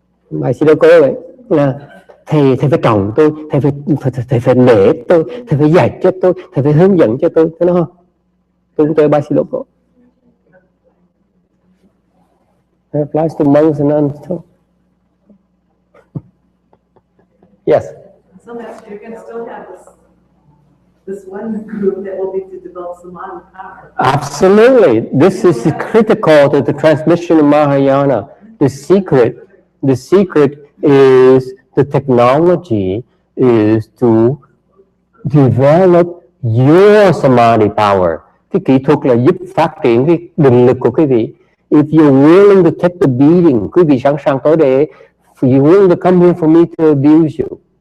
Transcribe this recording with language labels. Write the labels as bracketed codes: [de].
[vi] Bài xin đâu có vậy là thầy phải trọng tôi, thầy phải nể tôi, thầy phải dạy cho tôi, thầy phải hướng dẫn cho tôi, thấy không? Tôi cũng chơi bài xin đâu có. [en] It applies to monks and nuns too. Yes. So Master, you're going to still have this one group that will be to develop samadhi power. Absolutely. This is critical to the transmission of Mahayana. The secret is the technology is to develop your samadhi power. [vi] Cái kỹ thuật là giúp phát triển cái định lực của quý vị. [en] If you're willing to take the beating, [vi] quý vị sẵn sàng tới để, [en] you're willing to come here for me to abuse you.